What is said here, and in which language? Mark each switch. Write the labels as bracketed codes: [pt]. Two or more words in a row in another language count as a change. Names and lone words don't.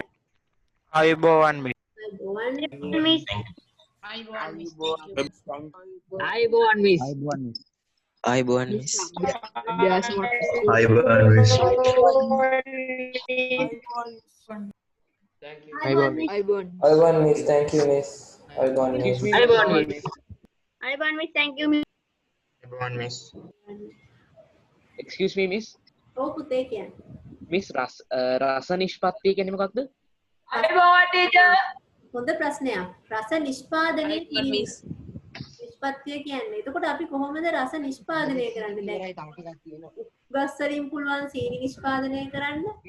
[si] ආයුබෝවන් මිස්. ආයුබෝවන් මිස්. ආයුබෝවන් මිස්. ආයුබෝවන් මිස්. ආයුබෝවන් මිස්. ආයුබෝවන් මිස්. ආයුබෝවන් [en] miss. Thank you, miss. [si] ආයුබෝවන් මිස්. [en] Thank you miss. [si] ආයුබෝවන් මිස්. [en] Excuse me miss. [si] ඔව් පුතේ කියන්නේ. මිස් රස නිෂ්පත්තිය කියන්නේ මොකක්ද? අයිබෝවන් ටීචර්. හොඳ ප්‍රශ්නයක්. රස නිෂ්පාදනය මිස්. නිෂ්පත්තිය කියන්නේ. එතකොට අපි කොහොමද රස නිෂ්පාදනය කරන්නේ? ගස් වලින් පුළුවන් සීනි නිෂ්පාදනය කරන්න.